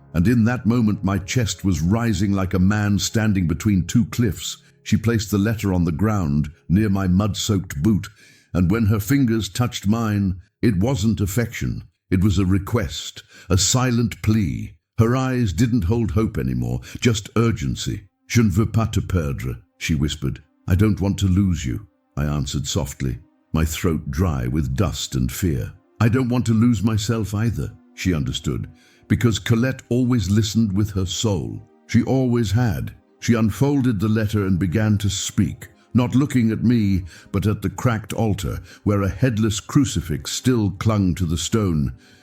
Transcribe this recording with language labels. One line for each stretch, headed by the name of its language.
English: And in that moment my chest was rising like a man standing between two cliffs. She placed the letter on the ground near my mud-soaked boot, and when her fingers touched mine, it wasn't affection. It was a request, a silent plea. Her eyes didn't hold hope anymore, just urgency.
French: Je ne veux pas te perdre,
English: she whispered. I don't want to lose you, I answered softly, my throat dry with dust and fear. I don't want to lose myself either, she understood, because Colette always listened with her soul. She always had. She unfolded the letter and began to speak, not looking at me, but at the cracked altar, where a headless crucifix still clung to the stone.